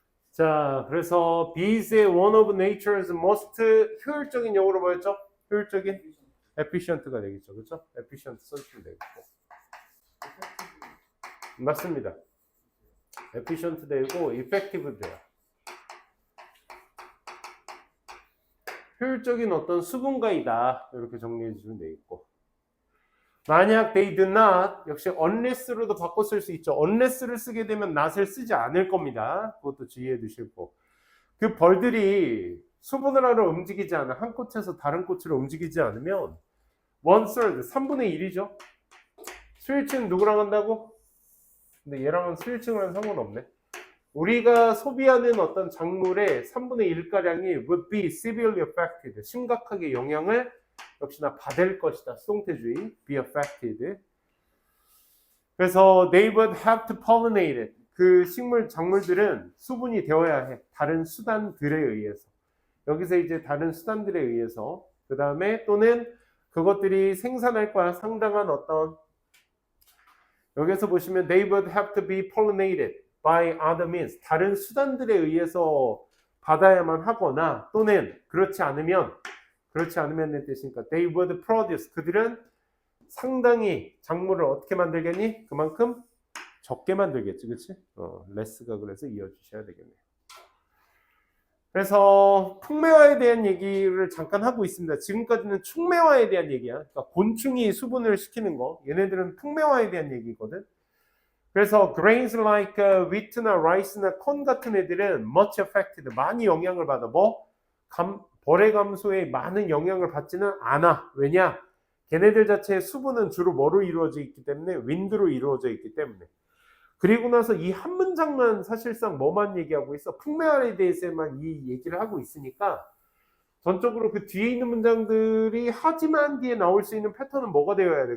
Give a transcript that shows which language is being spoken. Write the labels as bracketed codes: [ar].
[ko] 자, 그래서 [en] be is one of nature's most [ko] 효율적인 영어로 뭐였죠? 효율적인 efficient가 되겠죠. 그렇죠? efficient 써주시면 되겠고. 맞습니다. efficient 되고 effective 돼요. 효율적인 어떤 수분가이다. 이렇게 정리해 주시면 되겠고. 만약 [en] they do not [ko] 역시 unless로도 바꿔 쓸 수 있죠. unless를 쓰게 되면 not을 쓰지 않을 겁니다. 그것도 주의해 두시고. 그 벌들이 수분을 하러 움직이지 않아 한 꽃에서 다른 꽃으로 움직이지 않으면 1/3, 3분의 1이죠. 스위칭 누구랑 한다고? 근데 얘랑은 스위칭은 상관없네. 우리가 소비하는 어떤 작물의 3분의 1가량이 [en] would be severely affected. [ko] 심각하게 영향을 역시나 받을 것이다. 수동태주의. be affected. 그래서 [en] they would have to pollinate it. [ko] 그 식물, 작물들은 수분이 되어야 해. 다른 수단들에 의해서. 여기서 이제 다른 수단들에 의해서. 그 다음에 또는 그것들이 생산할 거야. 상당한 어떤 여기서 보시면 [en] they would have to be pollinated by other means. [ko] 다른 수단들에 의해서 받아야만 하거나 또는 그렇지 않으면의 뜻이니까 [en] they would produce. [ko] 그들은 상당히 작물을 어떻게 만들겠니? 그만큼 적게 만들겠지. 그치? less가 그래서 이어주셔야 되겠네요. 그래서 풍매화에 대한 얘기를 잠깐 하고 있습니다. 지금까지는 충매화에 대한 얘기야. 그러니까 곤충이 수분을 시키는 거. 얘네들은 풍매화에 대한 얘기거든. 그래서 [en] grains like wheat나 rice나 corn [ko] 같은 애들은 [en] much affected. [ko] 많이 영향을 받아. 벌의 감소에 많은 영향을 받지는 않아. 왜냐? 걔네들 자체의 수분은 주로 뭐로 이루어져 있기 때문에 wind로 이루어져 있기 때문에. 그리고 나서 이 한 문장만 사실상 뭐만 얘기하고 있어? 풍매화에 대해서만 이 얘기를 하고 있으니까 전적으로 그 뒤에 있는 문장들이 하지만 뒤에 나올 수 있는 패턴은 뭐가 되어야 돼?